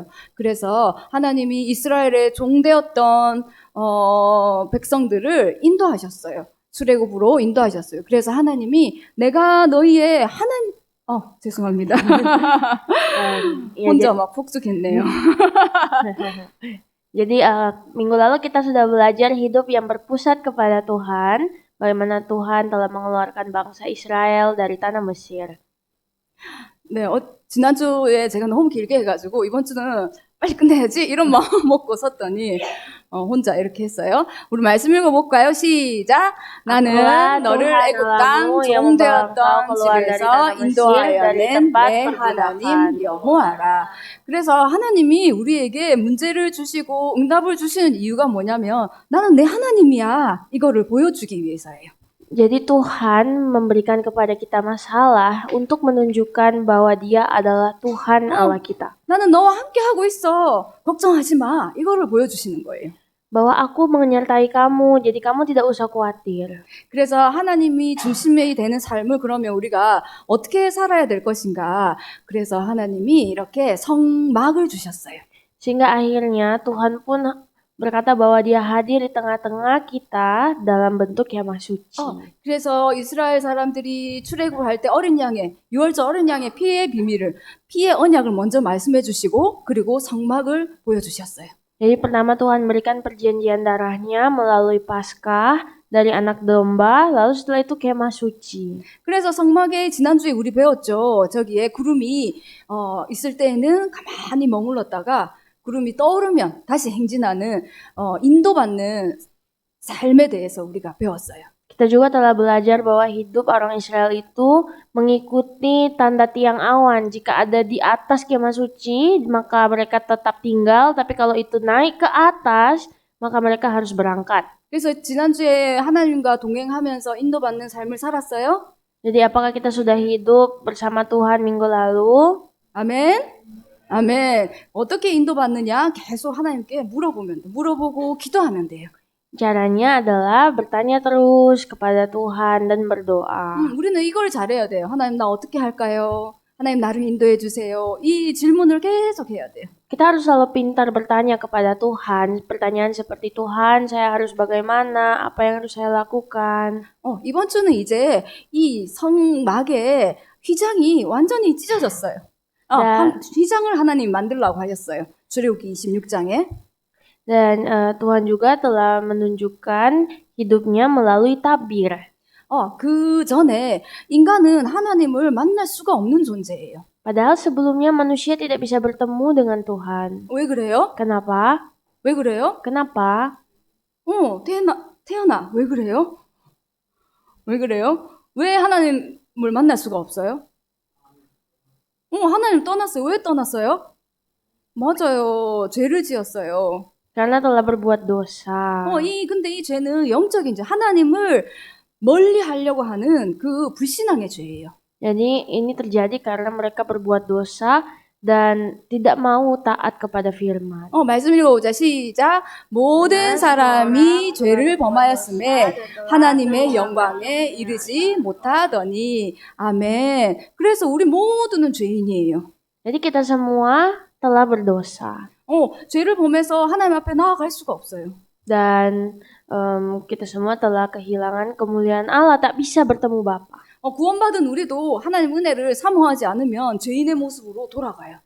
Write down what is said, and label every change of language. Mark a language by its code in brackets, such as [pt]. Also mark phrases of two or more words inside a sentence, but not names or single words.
[ko] 그래서 하나님이 이스라엘의 종되었던 백성들을 인도하셨어요. 출애굽으로 인도하셨어요. 그래서 하나님이 내가 너희의 죄송합니다. 혼자 막 폭죽했네요. [id] Jadi minggu lalu kita sudah belajar hidup yang berpusat kepada Tuhan, bagaimana Tuhan telah mengeluarkan bangsa Israel dari tanah Mesir. [ko] 네, 지난주에 제가 너무 길게 해가지고 이번 주는 빨리 끝내야지 이런 마음 먹고 섰더니 혼자 이렇게 했어요. 우리 말씀 읽어볼까요? 시작. 나는 너를 애굽 땅 종되었던 집에서 인도하여 낸 내 하나님 여호와라. 그래서 하나님이 우리에게 문제를 주시고 응답을 주시는 이유가 뭐냐면 나는 내 하나님이야. 이거를 보여주기 위해서예요. [id] Jadi Tuhan memberikan kepada kita masalah untuk menunjukkan bahwa Dia adalah Tuhan Allah kita. [ko] 나는 너와 함께 하고 있어. 걱정하지 마. 이거를 보여주시는 거예요. [id] Bahwa aku menyertai kamu, jadi kamu tidak usah khawatir. [ko] 그래서 하나님이 중심이 되는 삶을 그러면 우리가 어떻게 살아야 될 것인가? 그래서 하나님이 이렇게 성막을 주셨어요. [id] Sehingga akhirnya Tuhan pun berkata bahwa Dia hadir di tengah-tengah kita dalam bentuk yang maha suci. [ko] 그래서 이스라엘 사람들이 출애굽할 때 어린 양의 유월절 어린 양의 피의 비밀을 피의 언약을 먼저 말씀해 주시고 그리고 성막을 보여 주셨어요. [id] Jadi pertama Tuhan berikan perjanjian darahnya melalui Paskah dari anak domba, lalu setelah itu kemah suci. [ko] 그래서 성막에 지난주에 우리 배웠죠. 저기에 구름이 있을 때에는 가만히 머물렀다가 구름이 떠오르면 다시 행진하는 인도받는 삶에 대해서 우리가 배웠어요. [id] Kita juga telah belajar bahwa hidup orang Israel itu mengikuti tanda tiang awan. Jika ada di atas kemah suci, maka mereka tetap tinggal. Tapi kalau itu naik ke atas, maka mereka harus berangkat. [ko] 그래서 지난주에 하나님과 동행하면서 인도받는 삶을 살았어요? [id] Jadi apakah kita sudah hidup bersama Tuhan minggu lalu? [ko] 아멘. 아멘. 어떻게 인도받느냐? 계속 하나님께 물어보고 기도하면 돼요. [id] Caranya adalah bertanya terus kepada Tuhan dan berdoa. [ko] 우리는 이걸 잘해야 돼요. 하나님 나 어떻게 할까요? 하나님 나를 인도해 주세요. 이 질문을 계속 해야 돼요. [id] Kita harus selalu pintar bertanya kepada Tuhan. Pertanyaan seperti Tuhan, saya harus bagaimana? Apa yang harus saya lakukan? [ko] 이번 주는 이제 이 성막의 휘장이 완전히 찢어졌어요. 휘장을 하나님 만들라고 하셨어요. 출애굽기 26장에. [id] Dan Tuhan juga telah menunjukkan hidupnya melalui tabir. [ko] 그 전에 인간은 하나님을 만날 수가 없는 존재예요. [id] Padahal sebelumnya manusia tidak bisa bertemu dengan Tuhan. [ko] 왜 그래요? [id] Kenapa? [ko] 왜 그래요? [id] Kenapa? [ko] 태연아, 왜 그래요? 왜 그래요? 왜 하나님을 만날 수가 없어요? 하나님 떠났어요. 왜 떠났어요? 맞아요. 죄를 지었어요. [id] Karena telah berbuat dosa. [ko] 근데 이 죄는 영적인 죄, 하나님을 멀리 하려고 하는 그 불신앙의 죄예요. [id] Jadi ini terjadi karena mereka berbuat dosa dan tidak mau taat kepada firman. [ko] 말씀 읽어보자. 시작. 모든 사람이 죄를 범하였음에 하나님의 영광에 이르지 못하더니. 아멘. 그래서 우리 모두는 죄인이에요. [id] Jadi kita semua telah berdosa. [ko] 죄를 범해서 하나님 앞에 나아갈 수가 없어요. [id] Dan kita semua telah kehilangan kemuliaan Allah, tak bisa bertemu Bapa. [ko] 구원받은 우리도 하나님 은혜를 사모하지 않으면 죄인의 모습으로 돌아가요.